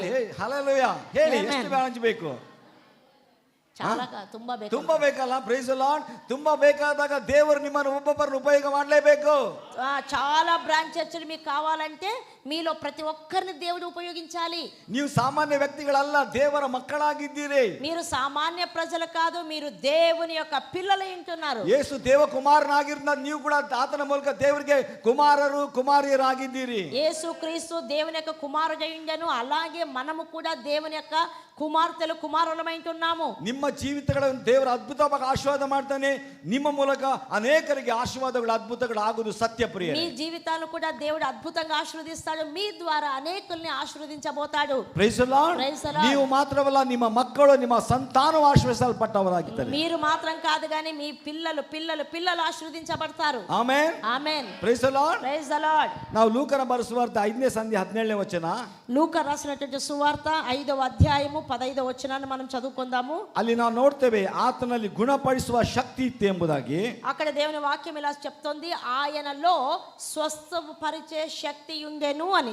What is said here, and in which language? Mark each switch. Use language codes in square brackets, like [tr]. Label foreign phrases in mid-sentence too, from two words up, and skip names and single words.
[te] హల్లెలూయా. [kn] ಹೇಳಿ ಎಷ್ಟು ಬ್ರಾಂಚ್ ಬೇಕು? చాలా ತುಂಬಾ ಬೇಕಲ್ಲ. [en] Praise the Lord. [kn] ತುಂಬಾ ಬೇಕಾದಾಗ ದೇವರು ನಿಮ್ಮನ್ನು ಒಬ್ಬೊಬ್ಬರನ್ನು ಉಪಯೋಗ ಮಾಡಲೇಬೇಕು. [te] చాలా బ్రాంచ్ చర్చలు మీకు కావాలంటే మీలో ప్రతి ఒక్కరిని దేవుడు ఉపయోగించాలి. [kn] ನೀವು ಸಾಮಾನ್ಯ ವ್ಯಕ್ತಿಗಳಲ್ಲ, ದೇವರ ಮಕ್ಕಳಾಗಿದ್ದೀರಿ. [te] మీరు సామాన్య ప్రజలు కాదు, మీరు దేవుని యొక్క పిల్లలై ఉంటున్నారు. [kn] ಯೇಸು ದೇವ ಕುಮಾರನಾಗಿರುತ್ತ ನೀವು ಕೂಡ ಆತನ ಮೂಲಕ ದೇವರಿಗೆ ಕುಮಾರರು ಕುಮಾರಿಯರಾಗಿದ್ದೀರಿ. [te] యేసు క్రీస్తు దేవుని యొక్క కుమారుడై ఉండెను, అలాగే మనము కూడా దేవుని యొక్క కుమార్తెలు కుమారులమై ఉంటున్నాము. [kn] ನಿಮ್ಮ ಜೀವಿತಗಳನ್ನು ದೇವರ ಅದ್ಭುತವಾಗಿ ಆಶೀರ್ವಾದ ಮಾಡ್ತಾನೆ. ನಿಮ್ಮ ಮೂಲಕ ಅನೇಕರಿಗೆ ಆಶೀರ್ವಾದಗಳು ಅದ್ಭುತಗಳು ಆಗುವುದು ಸತ್ಯ ಪ್ರಿಯ. [te] మీ జీవితాలను కూడా దేవుడు అద్భుతంగా ఆశీర్వదిస్తాడు, మీ ద్వారా అనేకుల్ని ఆశీర్వదించబోతాడు. [en] Praise the Lord. [kn] ನೀವು ಮಾತ್ರವಲ್ಲ, ನಿಮ್ಮ ಮಕ್ಕಳು ನಿಮ್ಮ ಸಂತಾನವು ಆಶೀರ್ವದಿಸಲ್ಪಟ್ಟವರಾಗಿದ್ದಾರೆ. [te] మీరు మాత్రం కాదు కానీ మీ పిల్లలు పిల్లలు పిల్లలు ఆశీర్వదించబడతారు. [kn] ಆಮೆನ್. [te] ఆమేన్. [en] Praise the Lord. Praise the Lord. [kn] ನಾವು ಲೂಕನ ಬರೆಸುವಾರ್ತ 5ನೇ ಸಂಧಿ 17ನೇ ವಚನ. [te] లూకా రాసినటువంటి సువార్త 5వ అధ్యాయము 15వ వచనాన్ని మనం చదువుకుందాము. [kn] ಅಲ್ಲಿ ನಾವು ನೋಡ್ತೇವೆ ಆತನಲ್ಲಿ ಗುಣಪಡಿಸುವ ಶಕ್ತಿ ಇತ್ತು ಎಂಬುದಾಗಿ. [te] అక్కడ దేవుని వాక్యం ఇలా చెప్తోంది, ఆయనలో స్వస్థపరిచే శక్తి ఉండెను అని.